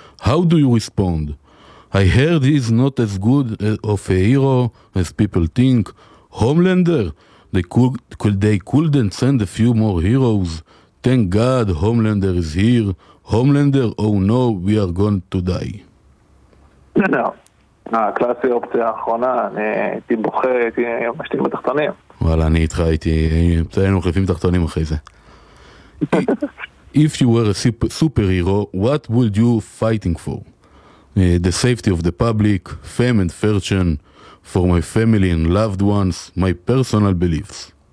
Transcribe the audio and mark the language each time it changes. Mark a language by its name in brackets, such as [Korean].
[English] How do you respond? I heard he's not as good of a hero as people think. Homelander, they couldn't send a few more heroes. Thank God Homelander is here. Homelander, oh no, we are going to die. No, no. [Hebrew] הקלאסי אופציה האחרונה, הייתי בוכה, הייתי משתים בתחתונים. וואלה, אני איתך, הייתי, היינו מחליפים תחתונים אחרי זה. [English] If you were a superhero, what would you fighting for? The safety of the public, fame and fortune, for my family and loved ones, my personal beliefs.